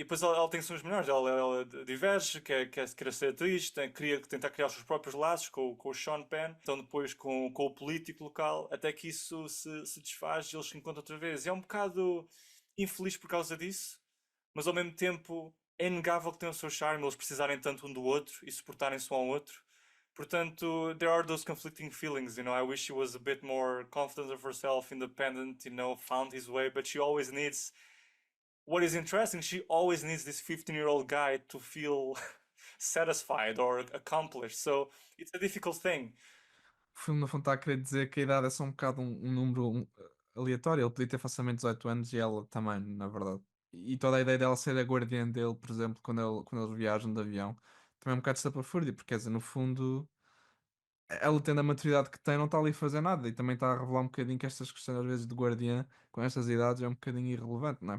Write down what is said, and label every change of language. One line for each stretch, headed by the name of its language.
Portuguese: E depois ela tem sonhos melhores, ela diverge, quer ser atriz, queria tentar criar os seus próprios laços com o Sean Penn, então depois com o político local, até que isso se desfaz e eles se encontram outra vez. E é um bocado infeliz por causa disso, mas ao mesmo tempo é inegável que tem o seu charme eles precisarem tanto um do outro e suportarem-se um ao outro.
English: Portanto, there are those conflicting feelings, I wish she was a bit more confident of herself, independent, found his way, but she always needs what is interesting, she always needs this 15-year-old guy to feel satisfied or accomplished. So, it's a difficult thing.
Portuguese: O filme, no fundo, está a querer dizer que a idade é só um bocado um número aleatório. Ele podia ter facilmente 18 anos e ela também, na verdade. E toda a ideia dela ser a guardiã dele, por exemplo, quando eles viajam de avião, também é um bocado estapafúrdia, porque quer dizer, no fundo, ela tendo a maturidade que tem, não está ali a fazer nada e também está a revelar um bocadinho que estas questões às vezes de guardiã com estas idades é um bocadinho irrelevante, não é?